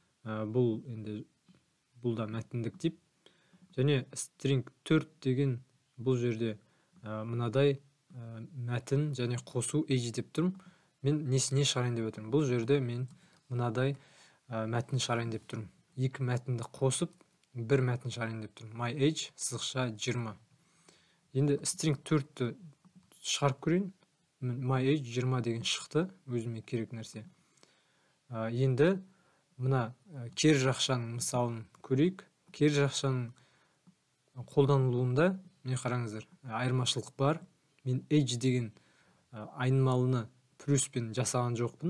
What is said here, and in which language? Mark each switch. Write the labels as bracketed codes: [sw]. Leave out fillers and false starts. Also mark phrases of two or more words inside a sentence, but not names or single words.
[kk] Бұл да мәтіндік тип. Және string 4 деген бұл жерде мынадай мәтін және қосу age деп тұрмын. Мен несіне шығарайын деп отырмын? Бұл жерде мен мынадай мәтін шығарайын деп тұрмын. Екі мәтінді қосып, бір мәтін шығарайын деп тұрмын. [en] My age [kk] сызықша 20. Енді string 4-ті шығарып көрейін. [en] My age [kk] 20 деген шықты, өзіме керек нәрсе. Енді мына кері жақшаның мысалын көрейік. Кері жақшаның қолданылуында, міне қараңыздар, айырмашылық бар. Мен age деген айнымалыны плюспен жасаған жоқпын.